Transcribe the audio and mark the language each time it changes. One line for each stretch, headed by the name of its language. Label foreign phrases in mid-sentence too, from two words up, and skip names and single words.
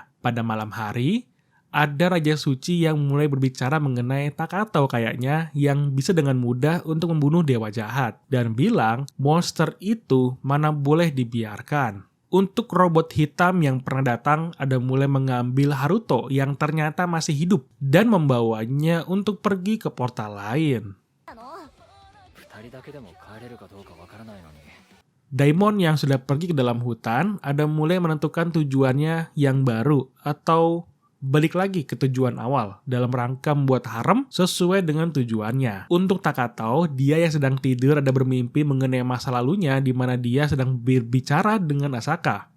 Indonesian: Pada malam hari, ada Raja Suci yang mulai berbicara mengenai Takato kayaknya yang bisa dengan mudah untuk membunuh dewa jahat dan bilang monster itu mana boleh dibiarkan. Untuk robot hitam yang pernah datang ada mulai mengambil Haruto yang ternyata masih hidup dan membawanya untuk pergi ke portal lain.
Japanese: 二人だけでも帰れるかどうかわからないのに。
Indonesian: Daimon yang sudah pergi ke dalam hutan ada mulai menentukan tujuannya yang baru atau balik lagi ke tujuan awal dalam rangka membuat harem sesuai dengan tujuannya. Untuk Takato, dia yang sedang tidur ada bermimpi mengenai masa lalunya di mana dia sedang berbicara dengan Asaka.